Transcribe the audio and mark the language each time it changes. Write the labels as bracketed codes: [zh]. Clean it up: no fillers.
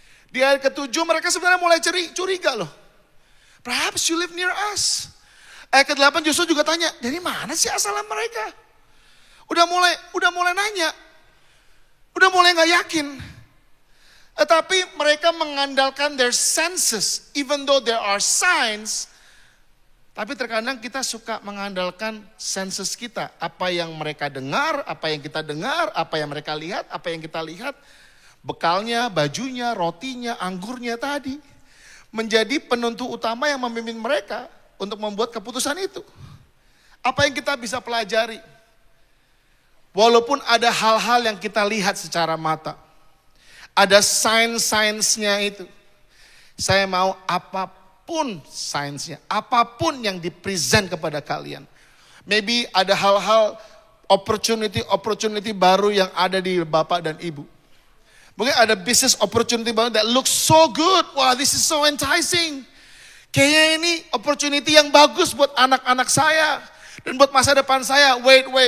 [id] Di ayat ke-7 mereka sebenarnya mulai curiga loh. [en] Perhaps you live near us. [id] Ayat ke-8 justru juga tanya, dari mana sih asalnya mereka? Udah mulai nanya. Udah mulai gak yakin. Tetapi mereka mengandalkan [en] their senses. Even though there are signs. [id] Tapi terkadang kita suka mengandalkan senses kita. Apa yang mereka dengar, apa yang kita dengar, apa yang mereka lihat, apa yang kita lihat. Bekalnya, bajunya, rotinya, anggurnya tadi. Menjadi penentu utama yang memimpin mereka untuk membuat keputusan itu. Apa yang kita bisa pelajari? Walaupun ada hal-hal yang kita lihat secara mata. Ada sign-signsnya itu. Saya mau apapun signsnya. Apapun yang dipresent kepada kalian. Maybe ada hal-hal opportunity baru yang ada di Bapak dan Ibu. Mungkin ada business opportunity baru [en] that looks so good. Wow, this is so enticing. [id] Kayaknya ini opportunity yang bagus buat anak-anak saya. Dan buat masa depan saya. Wait.